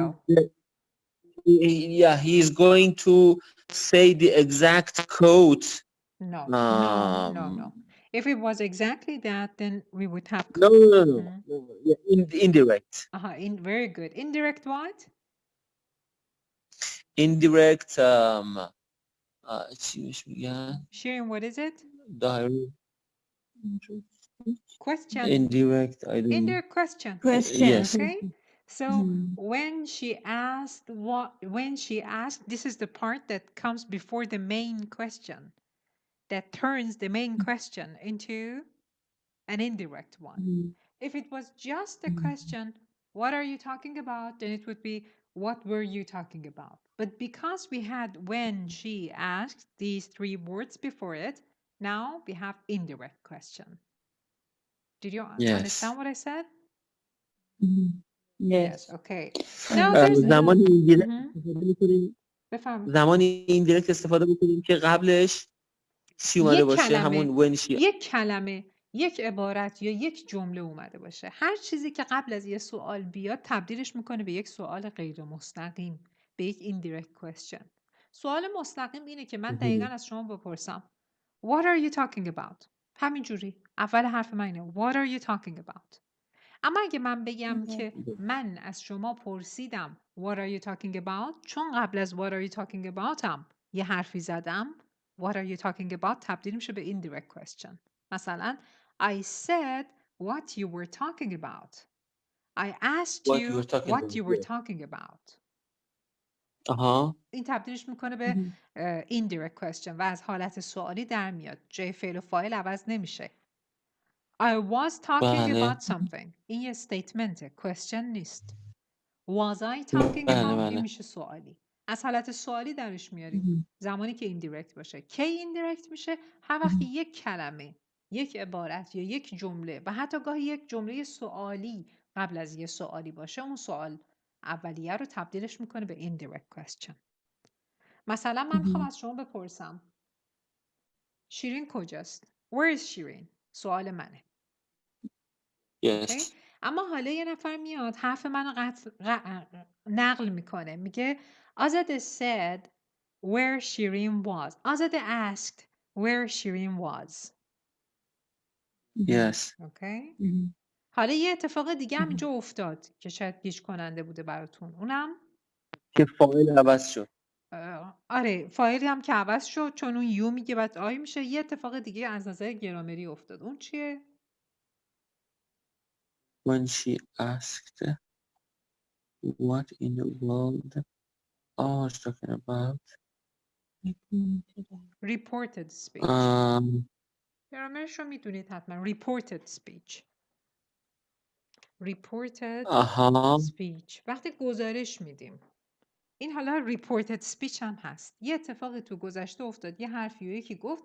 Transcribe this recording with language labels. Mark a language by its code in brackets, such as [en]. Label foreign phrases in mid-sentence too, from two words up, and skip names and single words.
[en] Yeah, he is going to say the exact quote. No. If it was exactly that, then we would have... No. Yeah, indirect. Very good. Indirect what? [fa] Indirect, چی بهش میگن؟ [en] Sharing, what is it? Direct. Question. Indirect, I don't know. Indirect question. Yes. Okay. So when she asked, this is the part that comes before the main question, that turns the main question into an indirect one. If it was just a question, what are you talking about? Then it would be, what were you talking about? But because we had when she asked these three words before it, now we have indirect question. Did you understand what I said? Yes. Okay. Now there's [fa] زمانی indirect استفاده می‌کنیم که قبلش چی اومده باشه، همون [en] when she. [fa] یک کلمه، یک عبارت یا یک جمله اومده باشه. هر چیزی که قبل از یه سوال بیاد تبدیلش میکنه به یک سوال غیر مستقیم، به یک [en] indirect question. [fa] سوال مستقیم اینه که من دقیقاً از شما بپرسم [en] What are you talking about؟ [fa] همینجوری اول حرف من اینه [en] What are you talking about؟ [fa] اما اگه من بگم که من از شما پرسیدم [en] What are you talking about؟ [fa] چون قبل از [en] What are you talking about [fa] هم یه حرفی زدم [en] What are you talking about [fa] تبدیل میشه به [en] indirect question. مثلا I said what you were talking about. I asked you what you were talking about. [fa] این تبدیلش میکنه به [en] indirect question [fa] و از حالت سوالی در میاد. جای فعل و فاعل عوض نمیشه. [en] I was talking about something. [fa] این یه [en] statement question [fa] نیست. [en] Was I talking about [fa] این میشه سوالی. از حالت سوالی درش میاریم زمانی که indirect باشه. کی indirect میشه؟ هر وقت یک کلمه، یک عبارت یا یک جمله و حتی گاهی یک جمله سوالی قبل از یه سوالی باشه، اون سوال اولیه رو تبدیلش میکنه به [en] indirect question. [fa] مثلا من میخوام از شما بپرسم شیرین کجاست؟ [en] Where is شیرین؟ [fa] سوال منه. [en] Yes. [fa] اما حالا یه نفر میاد حرف منو نقل میکنه، میگه آزاده [en] said where Shireen was. آزاده asked where Shireen was. Yes. Okay. [fa] حالا یه اتفاق دیگه هم اینجا افتاد که شاید گیج کننده بوده براتون. اونم که فاعل عوض شد. آره فاعلی هم که عوض شد چون اون یو میگه بعد آی میشه. یه اتفاق دیگه از نظر گرامری افتاد. اون چیه؟ [en] When she asked what in the world are you talking about? Reported speech. [fa] گرامرش رو میدونید حتما. [en] Reported speech. Reported speech. [fa] وقتی گزارش میدیم. این حالا [en] reported speech [fa] هم هست. یه اتفاقی تو گذشته افتاد. یه حرفی و یکی گفت.